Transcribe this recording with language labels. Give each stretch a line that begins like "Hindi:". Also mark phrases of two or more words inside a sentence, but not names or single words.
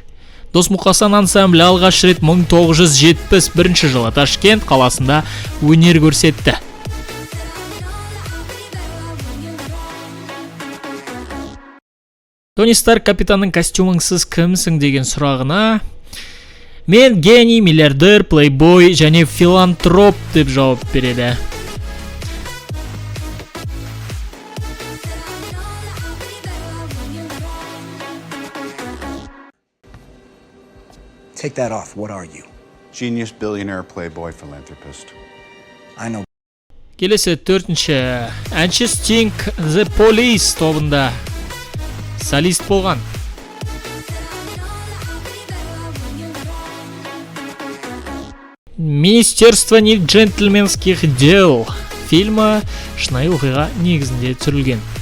Kazakh: Дос-Мұқасан ансамблі алғаш рет 1971 жылы Ташкент қаласында өнер көрсетті. Тони Старк капитанның костюмыңсыз кімсің деген сұрағына мен гений, миллиардер, плейбой және филантроп деп жауап береді.
English: Take that off. What are you? Genius, billionaire, playboy, philanthropist. I know.
Kazakh: Келесі төртінші. Әнші Стинг The Police тобында солист болған. Министерство неджентльменских дел фильмі шынайы оқиға негізінде түсірілген.